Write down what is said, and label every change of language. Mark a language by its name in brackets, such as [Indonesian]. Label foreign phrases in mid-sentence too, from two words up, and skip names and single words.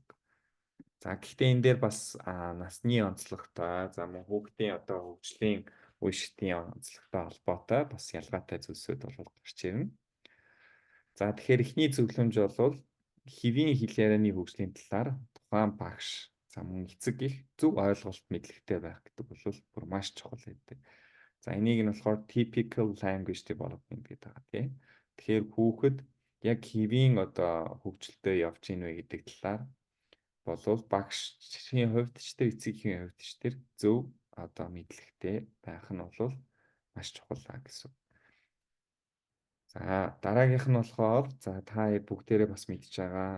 [Mongolian] За гэхдээ энэ дээр бас насны онцлогтой, за мөн хүүхдийн одоо хөгжлийн үе шатын онцлогтой холбоотой бас ялгаатай зүйлсүүд бол гарч ирнэ. За тэгэхээр эхний зөвлөмж бол хэвийн хэл ярианы хөгжлийн талаар тухайн багш, за мөн эцэг их зөв ойлголт мэдлэгтэй байх гэдэг бол бүр маш чухал байдаг. За энийг нь болохоор [English] typical language development [Mongolian] гэдэг байгаа тийм. Тэгэхээр хүүхэд яг хэвийн одоо хөгжилтэй явж ийн вэ гэдэг талаар болвол багшийн хувьд ч тэр эцгийн хувьд ч тэр зөв одоо мэдлэгтэй байх нь бол маш чухал гэсэн. За дараагийнх нь болохоор за та бүгдээрээ бас мэдж байгаа.